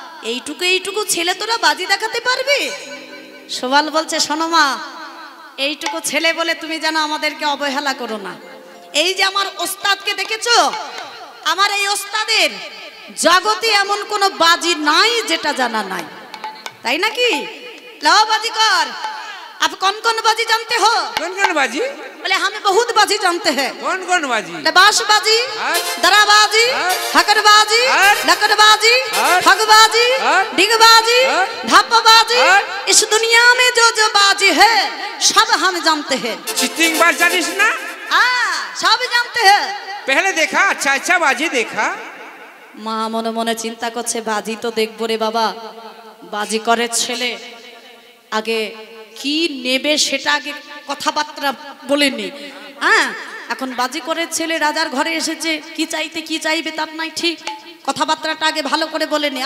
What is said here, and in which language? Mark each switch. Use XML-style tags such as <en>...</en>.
<bn>এইটুকু এইটুকু ছেলে তোরা বাজি দেখাতে পারবি? সোবাল বলছে শোনো মা, এইটুকু ছেলে বলে তুমি যেন আমাদেরকে অবহেলা করো না। এই যে আমার ওস্তাদকে দেখেছো, আমার এই ওস্তাদের জগতে এমন কোনো বাজি নাই যেটা জানা নাই, তাই নাকি?</bn> <hi>লাও बाजी कर, आप कौन कौन बाजी जानते हो? कौन कौन बाजी? बोले हमें बहुत बाजी जानते हैं। कौन कौन बाजी? बांस बाजी, दराबाजी, हकरबाजी, लकड़बाजी, ठगबाजी, डिगबाजी, ढापबाजी, इस दुनिया में जो जो बाजी है सब हम जानते हैं। चिटिंग बाज जानिस ना? हाँ, सब जानते हैं। पहले देखा, अच्छा अच्छा बाजी देखा।</hi> <bn>মা মনে মনে চিন্তা করছে, বাজি তো দেখবো রে বাবা, বাজি করে ছেলে, আগে কি নেবে সেটা আগে কথাবার্তা বলেনি। হ্যাঁ, এখন বাজি করে ছেলে রাজার ঘরে এসেছে, কি চাইতে কি চাইবে তার নাই ঠিক, কথাবার্তাটা আগে ভালো করে বলেনি।</bn>